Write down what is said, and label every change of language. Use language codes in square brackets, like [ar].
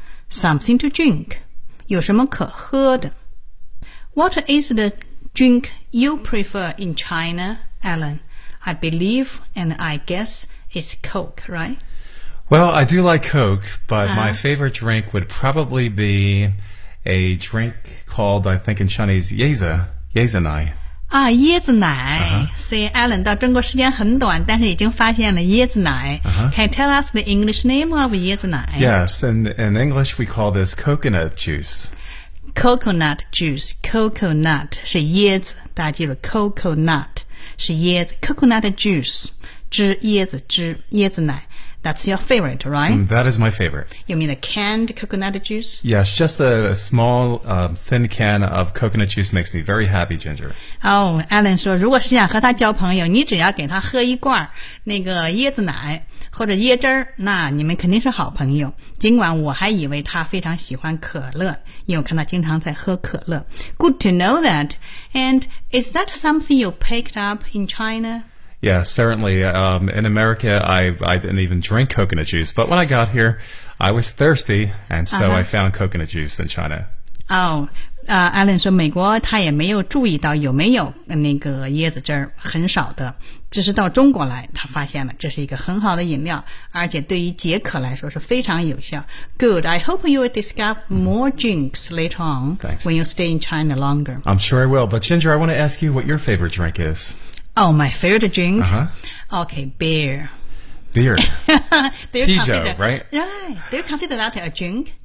[en] Something to drink, [zh] 有什么可喝的 [en] ?What is the drink you prefer in China, Alan? I believe and I guess it's Coke, right? Well, I do like Coke, but my favorite drink would probably be a drink called, I think in Chinese, Yezanai. [zh] 啊，椰子奶。Uh-huh. 所以 Alan 到中国时间很短，但是已经发现了椰子奶。 [en] Uh-huh. Can you tell us the English name of 椰子奶？Yes, in English we call this coconut juice. [zh] Coconut juice, coconut 是椰子，大家记住 coconut 是椰子 ，coconut juice 汁椰子汁椰子奶。 [en] That's your favorite, right? That is my favorite. You mean a canned coconut juice? Yes, just a small, thin can of coconut juice makes me very happy, Ginger. [zh] Oh, Alan 说，如果是想和他交朋友，你只要给他喝一罐那个椰子奶或者椰汁儿，那你们肯定是好朋友。尽管我还以为他非常喜欢可乐，因为我看他经常在喝可乐。 [en] Good to know that. And is that something you picked up in China? Yeah, certainly. In America, I didn't even drink coconut juice. But when I got here, I was thirsty, and so I found coconut juice in China. [zh] Oh, Alan 说美国他也没有注意到有没有那个椰子汁儿，很少的。只是到中国来，他发现了这是一个很好的饮料，而且对于解渴来说是非常有效。 [en] Good. I hope you will discover more drinks later on、 Thanks. when you stay in China longer. I'm sure I will. But Ginger, I want to ask you what your favorite drink is. Oh, my favorite drink?、 Uh-huh. Okay, beer. Beer. Do you consider that a drink?